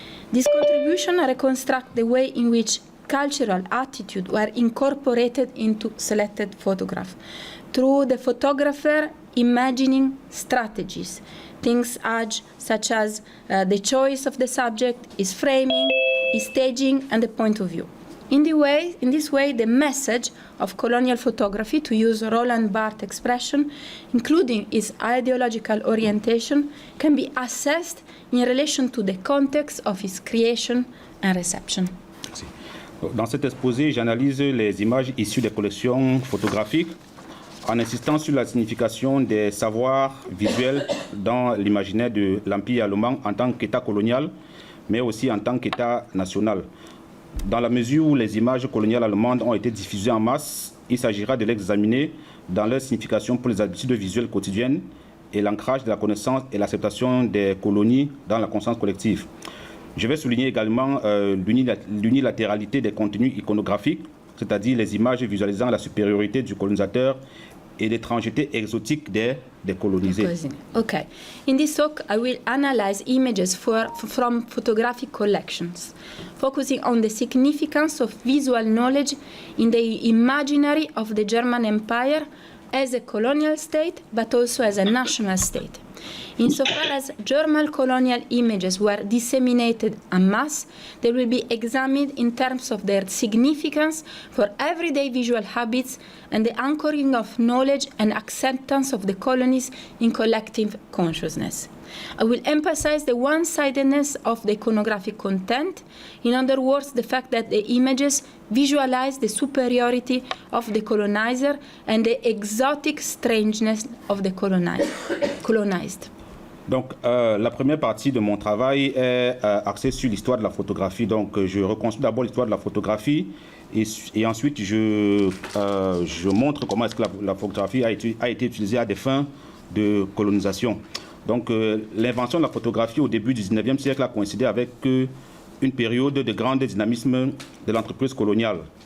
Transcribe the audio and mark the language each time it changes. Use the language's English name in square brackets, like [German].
[English] This contribution reconstructs the way in which cultural attitudes were incorporated into selected photographs through the photographer imagining strategies, things such as the choice of the subject, his framing, his staging, and the point of view. In this way, the message of colonial photography, to use Roland Barthes' expression, including its ideological orientation, can be assessed in relation to the context of its creation and reception. [French] Dans cet exposé, j'analyse les images issues des collections photographiques en insistant sur la signification des savoirs visuels dans l'imaginaire de l'Empire allemand en tant qu'État colonial, mais aussi en tant qu'État national. Dans la mesure où les images coloniales allemandes ont été diffusées en masse, il s'agira de l'examiner dans leur signification pour les habitudes visuelles quotidiennes et l'ancrage de la connaissance et l'acceptation des colonies dans la conscience collective. Je vais souligner également l'unilatéralité des contenus iconographiques, c'est-à-dire les images visualisant la supériorité du colonisateur et l'étrangeté exotique des colonisés. [English] Okay. In this talk, I will analyze images from photographic collections, focusing on the significance of visual knowledge in the imaginary of the German Empire as a colonial state, but also as a national state. Insofar as German colonial images were disseminated en masse, they will be examined in terms of their significance for everyday visual habits and the anchoring of knowledge and acceptance of the colonies in collective consciousness. I will emphasize the one-sidedness of the iconographic content, in other words, the fact that the images visualize the superiority of the colonizer and the exotic strangeness of the colonized. [French] Donc, la première partie de mon travail est axée sur l'histoire de la photographie. Donc, je reconstruis d'abord l'histoire de la photographie et ensuite je montre comment est-ce que la photographie a été utilisée à des fins de colonisation. Donc, l'invention de la photographie au début du 19e siècle a coïncidé avec une période de grand dynamisme de l'entreprise coloniale.